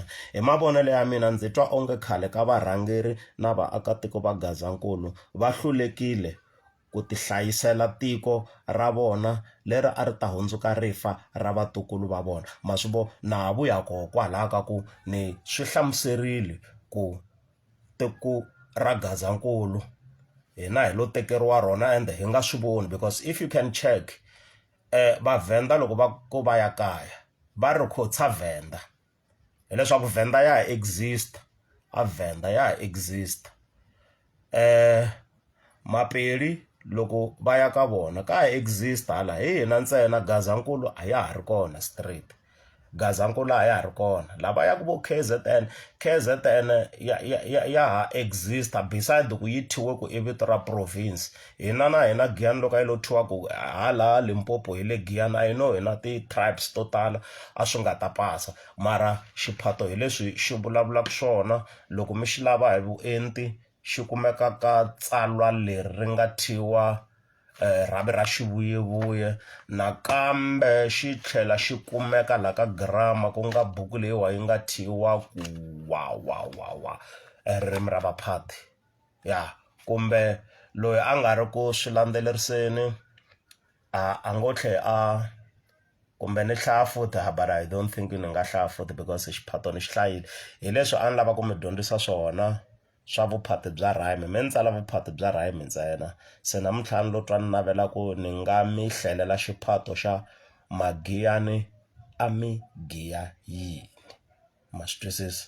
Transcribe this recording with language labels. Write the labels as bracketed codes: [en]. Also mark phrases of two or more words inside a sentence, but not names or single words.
[ts] Hi mavonelo ya mina ndzi twa onge khale ka varhangeri na vaakatiko va Gazankulu va hlulekile ku ti hlayisela tiko ra vona leri a ri ta hundzuka rifa ra vatukulu va vona. Ma swi vo na ha vuya koho kwalaho ka ku ni swi hlamuserile ku tiko ra Gazankulu hina hi lo tekeriwa rona ende hi nga swi voni, [en] because if you can check [ts] vaVenda loko va ya kaya va ri khotsa Venda hileswaku Venda ya ha exist, a Venda ya ha exist. Mapedi loko va ya ka vona ka ha exist hala hi hina ntsena, Gazankulu a ya ha ri kona straight, Gazankulu a ya ha ri kona. Lava ya ku vo KZN ya ha exist beside ku yi thiwe ku i vito ra province. Hina na hina Giyani loko yi lo thiwa ku hala Limpopo hi le Giyani, [en] I know [ts] hina ti-tribes to tala a swi nga ta pasa, mara xiphato hi leswi xi vulavulaka swona. Loko mi xi lava hi vuenti xi kumeka ka tsalwa leri ri nga thyiwa rhavi ra xivuyevuye, nakambe xi tlhela xi kumeka la ka grama ku nga buku leyiwa yi nga thyiwa ku ririmi ra vuphati ya. Kumbe loyi a nga ri ku swi landzeleriseni a ngo tlhe kumbe ni hlaya futhi [en] but I don't think [ts] ni nga hlaya futhi because xiphato ni xi hlayile. Hi leswi a ni lava ku mi dyondzisa swona swa vuphati bya rhayimi, mi ni tsala vuphati bya rhayimi ntsena. Se namuntlha ni lo twa ni navela ku ni nga mi hlalela xiphato xa magiyani a mi giya yini, ma swi twisisa.